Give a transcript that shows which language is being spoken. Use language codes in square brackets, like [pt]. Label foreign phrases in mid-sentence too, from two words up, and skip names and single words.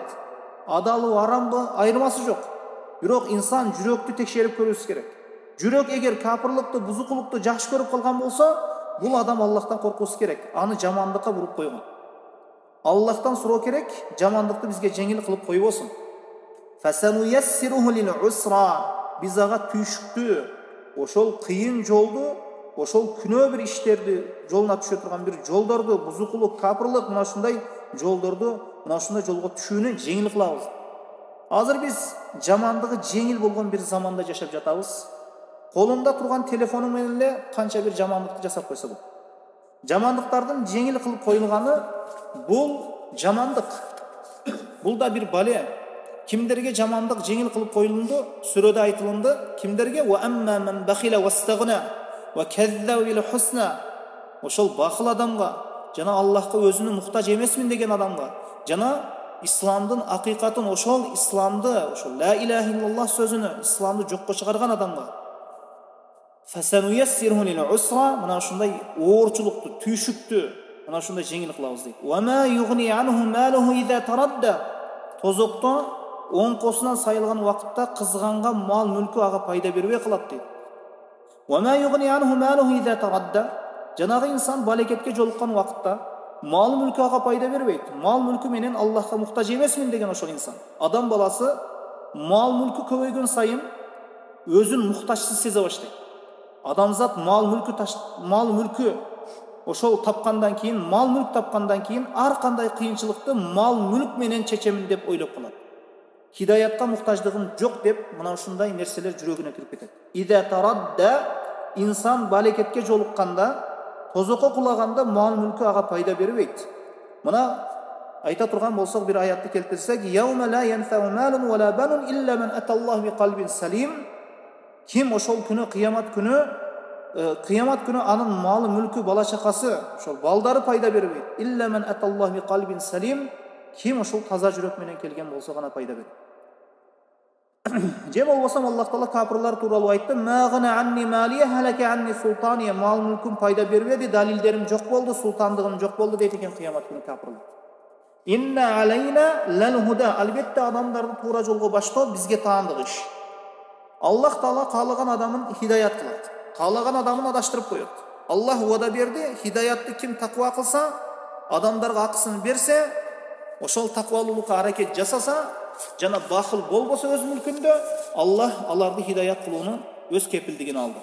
[ky] Адалы, арамбы айырмасы жок. Бирок инсан жүрөктү текшерип көрүүсү керек. Жүрөк эгер капырлыкты, бузукулукту жакшы көрүп калган болсо, бул адам Аллахтан коркуусу керек. Аны жамандыкка буруп койгон. Аллахтан суроо керек, жамандыкты бизге жеңил кылып койбосун. [ar] فسنيسره للعسرى. [ky] Биз ага түйшүктүү, ошол кыйын жолду, ошол күнөө бир иштерди жолуна түшө турган бир жолдорду, бузукулук, капырлык, мына ушундай жолдорду, мына ушундай жолго түшүүнү жеңил кылабыз. Азыр биз жамандыгы жеңил болгон бир заманда жашап жатабыз. Колунда турган телефону менен эле канча бир жамандыкты жасап койсо болот. Жамандыктардын жеңил кылып коюлганы бул жамандык. Бул да бир бале. Kimderge жамандык жеңил кылып коюлунду, сүрөдө айтылынды. [ar] Kimderge وأما من بخل واستغنى وكذب بالحسنى. [ky] Ошол бахыл адамга, жана Аллахка өзүнүн муктаж эмесмин деген адамга, жана исламдын акыйкатын, ошол исламды, ошол [ar] لا إله إلا الله [ky] сөзүнү, исламды жокко чыгарган адамга [ar] فسنيسره للعسرى, [ky] мына ушундай оорчулукту, түйшүктү мына ушундай жеңил кылабыз дейт. [ar] وما يغني عنه ماله إذا تردى. [ky] Тозокто оңкосунан сайылган убакытта кызганга мал мүлкү ага пайда бербей калат дейт. [ar] وما يغني عنه ماله إذا تردى. [ky] Жанагы инсан балекетке жолуккан убакытта мал мүлкү ага пайда бербейт. Мал мүлкү менен Аллахка муктаж эмесмин деген ошол инсан. Адам баласы мал мүлкү көбөйгөн сайын өзүн муктажсыз сезе баштайт. Адамзат мал мүлкү ошол тапкандан кийин, мал мүлк тапкандан кийин ар кандай кыйынчылыкты мал мүлк менен чечемин деп ойлоп калат. Хидаятка муктаждыгым жок деп мына ушундай нерселер жүрөгүнө кирип кетет. [ar] إذا تردى, [ky] инсан балекетке жолукканда, тозокко кулаганда мал мүлкү ага пайда бербейт. Мына айта турган болсок бир аятты келтирсек, [ar] "يوم لا ينفع مال ولا بنون إلا من أتى الله بقلب سليم". [ky] Ким ошол күнү, кыямат күнү анын малы, мүлкү, бала чакасы, ошол балдары пайда бербейт. [ar] إلا من أتى الله بقلب سليم. [ky] Ким ошол таза жүрөк менен келген болсо гана пайда берет. Же болбосо Аллах Таала капырлар тууралуу айтты: [ar] "ما أغنى عني ماليه هلك عني سلطانيه". [ky] Мал мүлкүм пайда бербеди, далилдерим жок болду, султандыгым жок болду дейт экен кыямат күнү капырлар. [ar] إن علينا للهدى. [ky] Албетте адамдарды туура жолго баштоо бизге таандык иш. Аллах Таала каалаган адамын хидаят кылат, каалаган адамын адаштырып коет. Аллах уада берди, хидаятты ким таква кылса, адамдарга акысын берсе, ошол таквалуулукка аракет жасаса, жана бахыл болбосо өз мүлкүндө, Аллах аларды хидаят кылууну өз кепилдигин алды.